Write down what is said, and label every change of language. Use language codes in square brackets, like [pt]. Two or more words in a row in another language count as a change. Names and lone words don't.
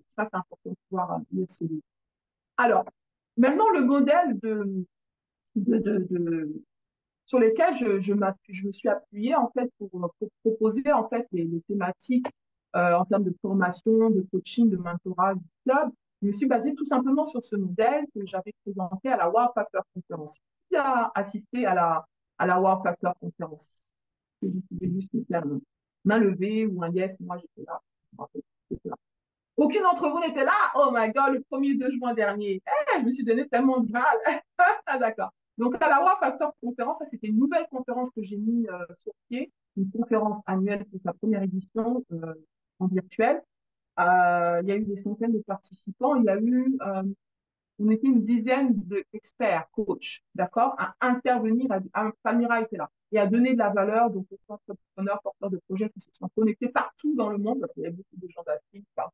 [fr] Ça, c'est important de pouvoir lire ce livre. Alors, maintenant, le modèle sur lesquels je me suis appuyée en fait pour proposer en fait les thématiques en termes de formation, de coaching, de mentorat du club. Je me suis basée tout simplement sur ce modèle que j'avais présenté à la Wow Factor Conférence. Qui a assisté à la Wow Factor Conférence? Vous pouvez juste me faire une main levée ou un yes, moi j'étais là. J'étais là. Aucune d'entre vous n'était là. [en] Oh my God, [fr] le 1er juin dernier. Je me suis donné tellement de mal. Ah, d'accord. Donc, à la Wow Factor Conférence, ça, c'était une nouvelle conférence que j'ai mis sur pied, une conférence annuelle pour sa première édition en virtuel. Il y a eu des centaines de participants. On était une dizaine d'experts, coachs, d'accord, à intervenir, Palmyra était là, et à donner de la valeur donc, aux entrepreneurs, porteurs de projets qui se sont connectés partout dans le monde, parce qu'il y a beaucoup de gens d'Afrique, partout.